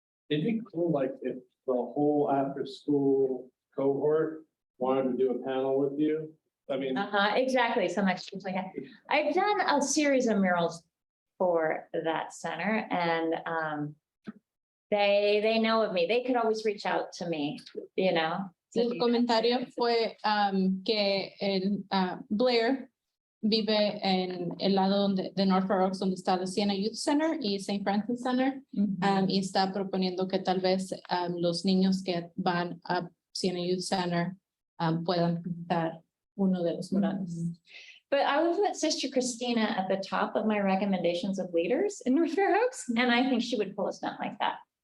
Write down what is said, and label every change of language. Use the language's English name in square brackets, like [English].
[English] It'd be cool, like if the whole after-school cohort wanted to do a panel with you. I mean, Exactly, some extras like that. I've done a series of murals for that center, and they know of me. They could always reach out to me, you know. [Spanish] El comentario fue que Blair vive en el lado de North Fair Oaks, donde está la Siena Youth Center y St. Francis Center, y está proponiendo que tal vez los niños que van a Siena Youth Center puedan pintar uno de los murales. [English] But I would put Sister Christina at the top of my recommendations of leaders in North Fair Oaks, and I think she would pull a stunt like that.